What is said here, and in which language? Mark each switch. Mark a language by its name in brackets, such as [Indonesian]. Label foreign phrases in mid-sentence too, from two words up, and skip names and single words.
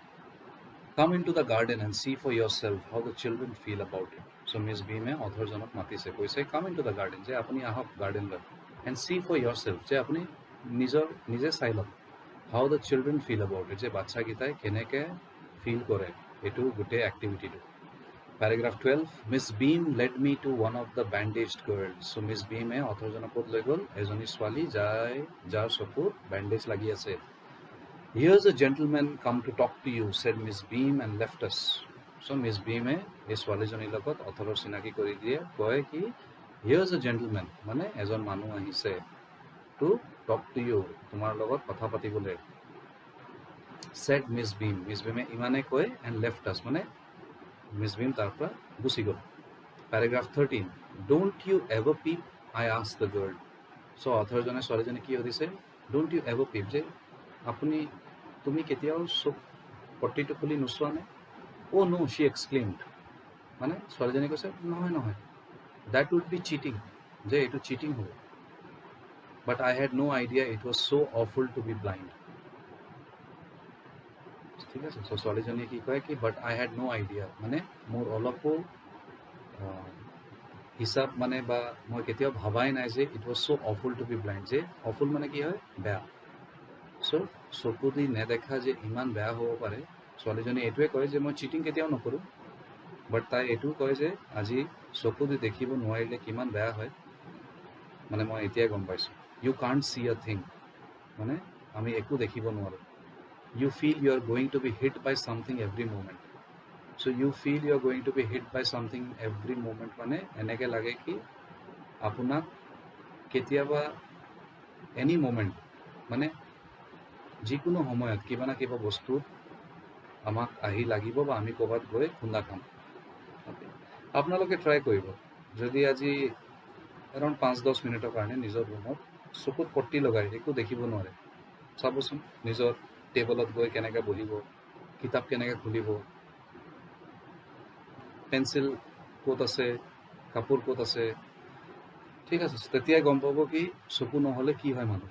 [English] come into the garden and see for yourself how the children feel about it. [Assamese] চ' মিছ ভীমে অথৰজনক মাতিছে, কৈছে [English] come into the garden, [Assamese] যে আপুনি আহক গাৰ্ডেনলৈ, [English] and see for yourself, [Assamese] যে আপুনি নিজে চাই লওক, [English] how the children feel about it, [Assamese] যে বাচ্ছাকেইটাই কেনেকৈ ফিল কৰে এইটো গোটেই এক্টিভিটিটো। [English] Paragraph 12, Miss Beam led me to one of the bandaged girls. So Miss Beam [Assamese] অথৰজনক ক'ত লৈ গ'ল, এজনী ছোৱালী যাৰ চকুত বেণ্ডেজ লাগি আছে। [English] Here's a gentleman come to talk to you, said Miss Beam and left us. So Miss Beam [Assamese] এই ছোৱালীজনীৰ লগত অথৰৰ চিনাকি কৰি দিয়ে, কয় কি [English] here's a gentleman, [Assamese] মানে এজন মানুহ আহিছে, [English] to talk to you, [Assamese] তোমাৰ লগত কথা পাতিবলৈ। [English] said Miss Beam, Miss Beam [Assamese] ইমানে কয় [English] and left us, [Assamese] মানে মিছ ভীম তাৰ পৰা গুচি গ'ল। [English] Paragraph 13, don't you ever peep, I asked the girl. [Assamese] চ' অথৰজনে ছোৱালীজনী কি সুধিছে, [English] don't you ever peep, [Assamese] যে তুমি কেতিয়াও চুক পট্টিটো খুলি নোচোৱা নে? [English] Oh no, she exclaimed, [Assamese] মানে ছোৱালীজনী কৈছে নহয়, [English] that would be cheating, [Assamese] যে এইটো চিটিং হ'ব। [English] But I had no idea it was so awful to be blind. [Assamese] ঠিক আছে, চ' ছোৱালীজনীয়ে কি কয় কি [English] but I had no idea, [Assamese] মানে মোৰ অলপো হিচাপ মানে বা মই কেতিয়াও ভাবাই নাই যে [English] it was so awful to be blind, [Assamese] যে অফুল মানে কি হয়, বেয়া। চ' চকু দি নেদেখা যে ইমান বেয়া হ'ব পাৰে। ছোৱালীজনী এইটোৱে কয় যে মই চিটিং কেতিয়াও নকৰোঁ, বাট তাই এইটোও কয় যে আজি চকু দি দেখিব নোৱাৰিলে কিমান বেয়া হয়, মানে মই এতিয়াই গম পাইছোঁ। [English] you can't see a thing, [Assamese] মানে আমি একো দেখিব নোৱাৰোঁ। [English] You feel you are going to be hit by something every moment. So you feel you are going to be hit by something every moment, [Assamese] মানে এনেকৈ লাগে কি আপোনাক কেতিয়াবা [English] any moment, [Assamese] মানে যিকোনো সময়ত কিবা না কিবা বস্তু আমাক আহি লাগিব বা আমি ক'ৰবাত গৈ খুন্দা খাম। আপোনালোকে ট্ৰাই কৰিব, যদি আজি [English] around 5-10 minutes [Assamese] কাৰণে নিজৰ ৰুমত চকুত পট্টি লগাই একো দেখিব নোৱাৰে, চাবচোন নিজৰ টেবলত গৈ কেনেকৈ বহিব, কিতাপ কেনেকৈ খুলিব, পেঞ্চিল ক'ত আছে, কাপোৰ ক'ত আছে, ঠিক আছে, তেতিয়াই গম পাব কি চকু নহ'লে কি হয় মানুহ।